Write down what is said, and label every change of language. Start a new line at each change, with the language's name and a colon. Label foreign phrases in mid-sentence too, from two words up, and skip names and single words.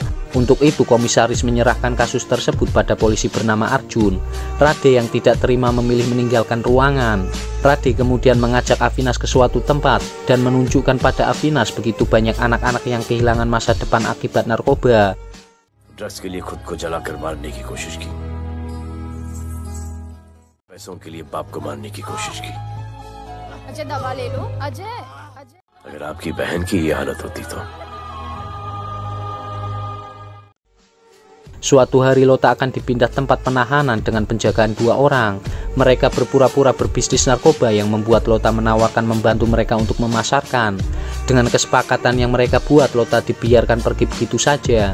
Indonesian: Untuk itu komisaris menyerahkan kasus tersebut pada polisi bernama Arjun. Rade yang tidak terima memilih meninggalkan ruangan. Rade kemudian mengajak Avinas ke suatu tempat dan menunjukkan pada Avinas begitu banyak anak-anak yang kehilangan masa depan akibat narkoba.
Hindi: ड्रग्स के लिए खुद को जलाकर मारने की कोशिश की, पैसों के लिए बाप को मारने की कोशिश की. अजय दवा ले लो. अजय अगर आपकी बहन की ये हालत होती तो.
Indonesian: Suatu hari Lota akan dipindah tempat penahanan dengan penjagaan 2 orang. Mereka berpura-pura berbisnis narkoba yang membuat Lota menawarkan membantu mereka untuk memasarkan. Dengan kesepakatan yang mereka buat, Lota dibiarkan pergi begitu saja.